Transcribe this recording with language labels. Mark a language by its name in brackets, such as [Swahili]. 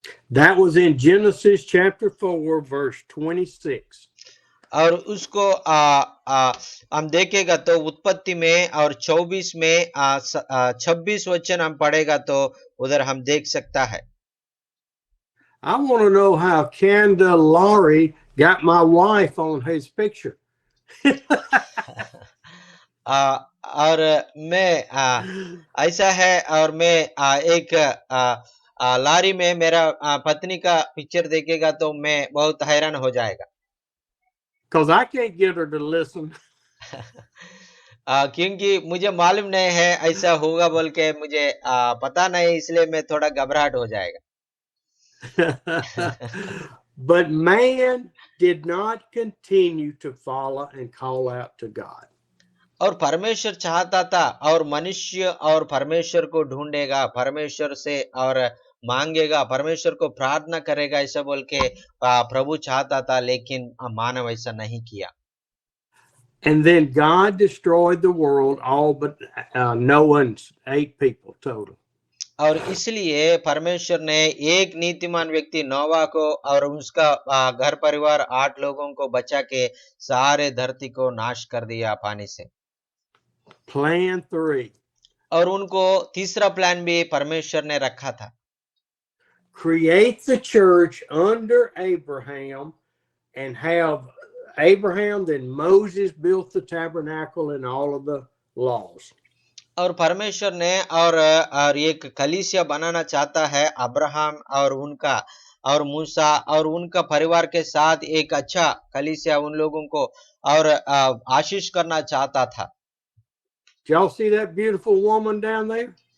[English] That was in Genesis chapter 4 verse 26. [Hindi] और उसको हम देखेगा तो उत्पत्ति में और 24 में 26 वचन हम पढ़ेगा तो उधर हम देख सकता है। [English] I want to know how Candelari got my wife on his picture. [Hindi] और मैं ऐसा है और मैं एक लारी में मेरा पत्नी का पिक्चर देखेगा तो मैं बहुत हैरान हो जाएगा। [English] Because I can't get her to listen. [Hindi] क्योंकि मुझे मालूम नहीं है ऐसा होगा बोल के मुझे पता नहीं, इसलिए मैं थोड़ा घबराहट हो जाएगा। [English] But man did not continue to follow and call out to God. [Hindi] और परमेश्वर चाहता था और मनुष्य और परमेश्वर को ढूंढेगा, परमेश्वर से और मांगेगा, परमेश्वर को प्रार्थना करेगा, ऐसा बोल के प्रभु चाहता था, लेकिन मानव ऐसा नहीं किया। [English] And then God destroyed the world, all but Noah's 8 people total. [Hindi] और इसलिए परमेश्वर ने एक नीतिमान व्यक्ति नोवा को और उसका घर परिवार 8 लोगों को बचा के सारे धरती को नाश कर दिया पानी से। [English] Plan 3. [Hindi] और उनको तीसरा प्लान भी परमेश्वर ने रखा था। [English] Create the church under Abraham and have Abraham, then Moses built the tabernacle and all of the laws. [Hindi] और परमेश्वर ने और एक कलीसिया बनाना चाहता है अब्राहम और उनका और मूसा और उनका परिवार के साथ एक अच्छा कलीसिया उन लोगों को और आशीष करना चाहता था। [English] Y'all see that beautiful woman down there?